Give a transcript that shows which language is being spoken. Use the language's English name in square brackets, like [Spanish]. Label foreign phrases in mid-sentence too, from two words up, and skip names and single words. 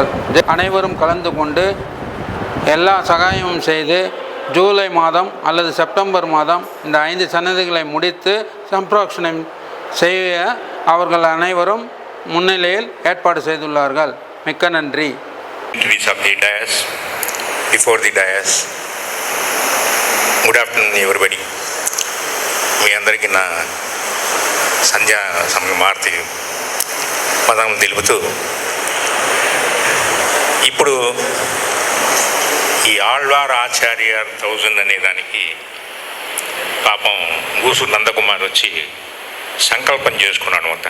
[Tamil] அனைவரும் கலந்து கொண்டு எல்லா சகாயமும் செய்து ஜூலை மாதம் அல்லது செப்டம்பர் மாதம் இந்த 5 சன்னதிகளை முடித்து சம்பிரோக்ஷணம் செய்ய அவர்கள் அனைவரும் முன்னிலையில் ஏற்பாடு செய்துள்ளார்கள். மிக்க நன்றி. [English] Good afternoon everybody. [Telugu] మీ అందరికీ నా సంధ్యా సమయం ఆర్తి పదములు తెలుపుతూ ఇప్పుడు ఈ ఆళ్వార్ ఆచార్య 1000 అనే దానికి పాపం గూసూరు నందకుమార్ వచ్చి సంకల్పం చేసుకున్నాడు మొత్తం.